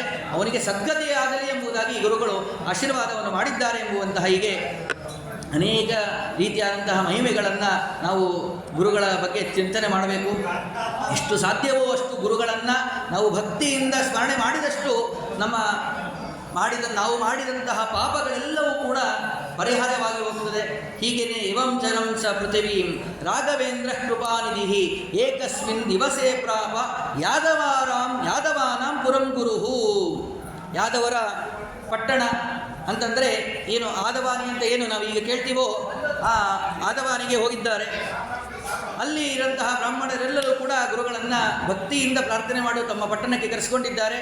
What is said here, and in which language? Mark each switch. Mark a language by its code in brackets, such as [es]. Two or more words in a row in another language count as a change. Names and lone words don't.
[kn] ಅವನಿಗೆ ಸದ್ಗತಿಯಾಗಲಿ ಎಂಬುದಾಗಿ ಗುರುಗಳು ಆಶೀರ್ವಾದವನ್ನು ಮಾಡಿದ್ದಾರೆ ಎಂಬುವಂತಹ ಹೀಗೆ ಅನೇಕ ರೀತಿಯಾದಂತಹ ಮಹಿಮೆಗಳನ್ನು ನಾವು ಗುರುಗಳ ಬಗ್ಗೆ ಚಿಂತನೆ ಮಾಡಬೇಕು. ಎಷ್ಟು ಸಾಧ್ಯವೋ ಅಷ್ಟು ಗುರುಗಳನ್ನು ನಾವು ಭಕ್ತಿಯಿಂದ ಸ್ಮರಣೆ ಮಾಡಿದಷ್ಟು ನಾವು ಮಾಡಿದಂತಹ ಪಾಪಗಳೆಲ್ಲವೂ ಕೂಡ ಪರಿಹಾರವಾಗಿ ಹೋಗುತ್ತದೆ. [sa] ಹೀಗೆಯೇ ಇವಂ ಜನಂ ಸ ಪೃಥಿವೀಂ ರಾಘವೇಂದ್ರ ಕೃಪಾನಿಧಿ ಏಕಸ್ಮಿನ್ ದಿವಸೇ ಪ್ರಾಪ ಯಾದವಾನಾಂ ಪುರಂ ಗುರುಹು. [kn] ಯಾದವರ ಪಟ್ಟಣ ಅಂತಂದರೆ ಏನು, ಆದವಾನಿ ಅಂತ ಏನು ನಾವು ಈಗ ಕೇಳ್ತೀವೋ ಆ ಆದವಾನಿಗೆ ಹೋಗಿದ್ದಾರೆ. ಅಲ್ಲಿ ಇರುವಂತಹ ಬ್ರಾಹ್ಮಣರೆಲ್ಲರೂ ಕೂಡ ಗುರುಗಳನ್ನು ಭಕ್ತಿಯಿಂದ ಪ್ರಾರ್ಥನೆ ಮಾಡಿ ತಮ್ಮ ಪಟ್ಟಣಕ್ಕೆ ಕರೆಸಿಕೊಂಡಿದ್ದಾರೆ.